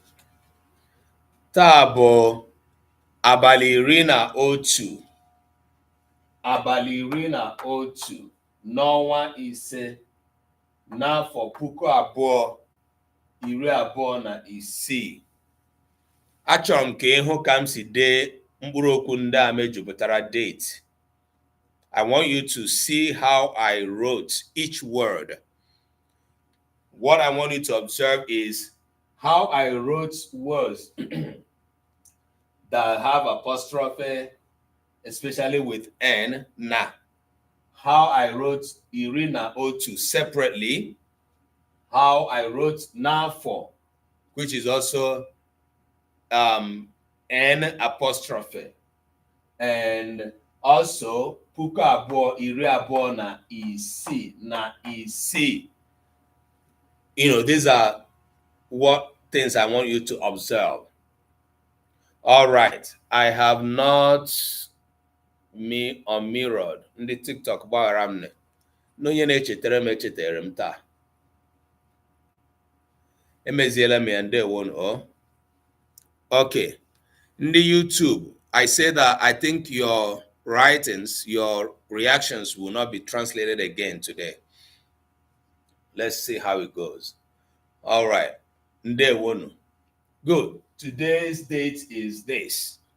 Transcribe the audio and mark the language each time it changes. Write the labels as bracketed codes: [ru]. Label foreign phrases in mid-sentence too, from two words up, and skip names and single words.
[ig] Taa bụ abalị iri na otu n'ọnwa ise n'afọ puku abụọ iri abụọ na isii. Achọrọ m ka ịhụ ka m si dee mkpụrụ okwu ndị a mejupụtara date. [en] I want you to see how I wrote each word. What I want you to observe is how I wrote words that have apostrophe, especially with N, na. How I wrote iri na otu separately. How I wrote nafo, which is also N apostrophe. And also [ig] puku abụọ iri abụọ na isi. [en] You know, these are what things I want you to observe. All right, I have not mirrored [ig] ndị TikTok gbaghara m n'onye na-echetere m taa. Emeziela m ya, ndewo. [en] Okay, ndị YouTube, I say that I think your writings, your reactions will not be translated again today. Let's see how it goes. All right, ndewo. Good. Today's date is this.